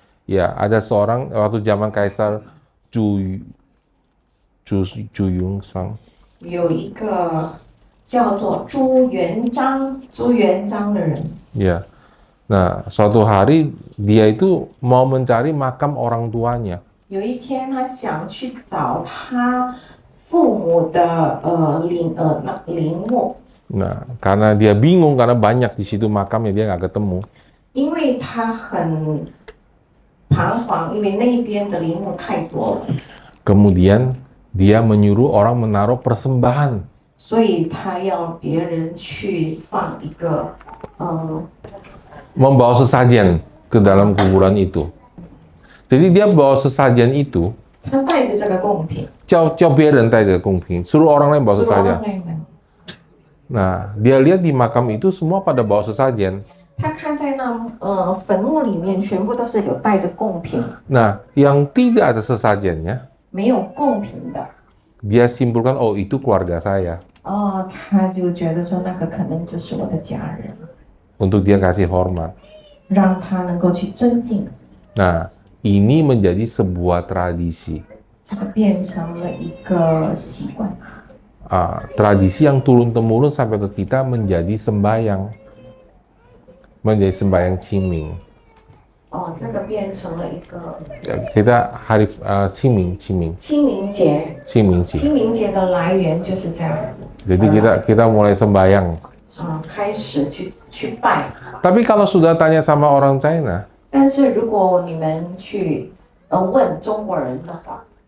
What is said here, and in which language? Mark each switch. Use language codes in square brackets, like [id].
[id] ya ada seorang waktu zaman Kaisar Zhu Yongzhang, [zh] 有一个叫做朱元璋的人， ya. [id] Nah, suatu hari dia itu mau mencari makam orang tuanya. [zh] 有一天他想去找他父母的陵墓， [id] Nah, karena dia bingung karena banyak di situ makamnya dia nggak ketemu. [zh] 因为他很彷徨，因为那边的陵墓太多了， [id] Kemudian dia menyuruh orang menaruh persembahan. [zh] 所以他要别人去放一个 [id] Membawa sesajen ke dalam kuburan itu. Jadi dia bawa sesajen itu, [zh] 他带着这个贡品，叫别人带着贡品, [id] suruh orang lain bawa [zh] 是 [id] sesajen. [zh] 让人 [id] Nah, dia lihat di makam itu semua pada bawa sesajen. [zh] 他看在那坟墓里面，全部都是有带着贡品， [id] Nah, yang tidak ada sesajennya, [zh] 没有贡品的。 [id] dia simpulkan, oh itu keluarga saya. [zh] 哦，他就觉得说那个可能就是我的家人， [id] Untuk dia kasih hormat. [zh] 让他能够去尊敬。 [id] Nah, ini menjadi sebuah tradisi. [zh] 这个变成了一个习惯， [id] Tradisi yang turun-temurun sampai ke kita menjadi sembahyang. Menjadi sembahyang Qiming. [zh] 哦，这个变成了一个 [id] Kita hari Qiming. [zh] 清明节。 Qiming Qi. 清明节的来源就是这样子， [id] Jadi kita mulai sembahyang. [zh] 开始去拜。 [id] Tapi kalau sudah tanya sama orang China, [zh] 但是如果你们去问中国人的话，